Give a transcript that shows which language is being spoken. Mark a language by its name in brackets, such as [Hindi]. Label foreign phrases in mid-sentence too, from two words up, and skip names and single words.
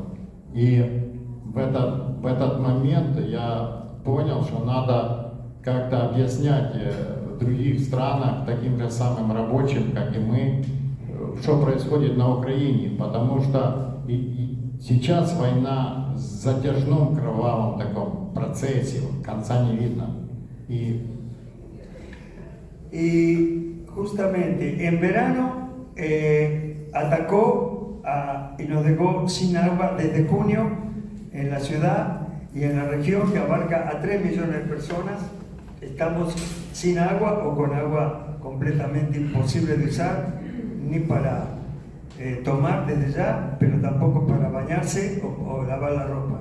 [Russian] И в этот момент я понял, что надо как-то объяснять в других странах таким же самым рабочим, как и мы, что происходит на Украине, потому что сейчас война в затяжном кровавом таком процессе, конца не видно. [Spanish] Y justamente en verano atacó y nos dejó sin agua desde junio en la ciudad y en la región que abarca a 3 millones de personas. Estamos sin agua o con agua completamente imposible de usar, ni para tomar desde ya, pero tampoco para bañarse o lavar la ropa.